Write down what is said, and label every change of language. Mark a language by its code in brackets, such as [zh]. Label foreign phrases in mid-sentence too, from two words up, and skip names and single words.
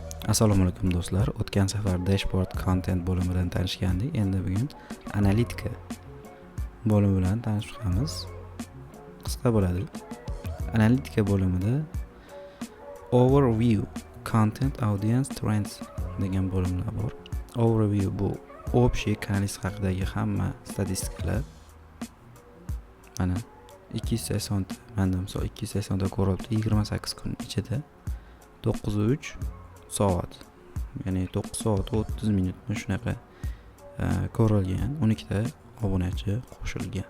[uz] Assalomu alaykum do'stlar. O'tgan safar [en] dashboard content [uz] bo'limidan tanishgandik. Endi bugun analitika bo'limi bilan tanishib chiqamiz. Qisqa bo'ladi. Analitika bo'limida [en] overview, content audience trends [uz] degan bo'limlar bor. Overview bu общий kanalist haqidagi hamma statistikalar. Mana 280 ta, menda misol 280 ta ko'ryapti 28 kun ichida 9:03 soat, ya'ni 9 soat 30 minutni shunaqa ko'rilgan, 12 ta obunachi qo'shilgan.